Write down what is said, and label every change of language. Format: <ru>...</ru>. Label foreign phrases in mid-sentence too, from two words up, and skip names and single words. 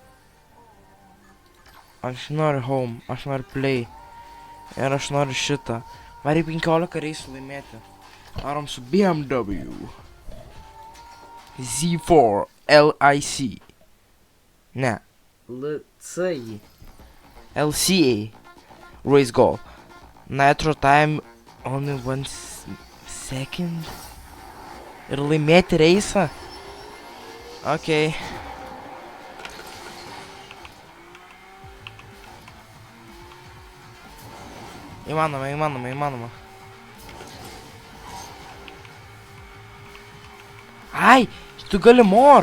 <lt>Aš noriu home, aš noriu play. Ir aš noriu šitą. Varai 15 reisų laimėti. Varom su BMW Z4 LIC. Ne. LCI. LCA.</lt> <en>Race goal. Nitro time only 1 second.</en> <lt>Ir laimėti reisą. Okay. Įmanoma. Ai, tu gali more.</lt>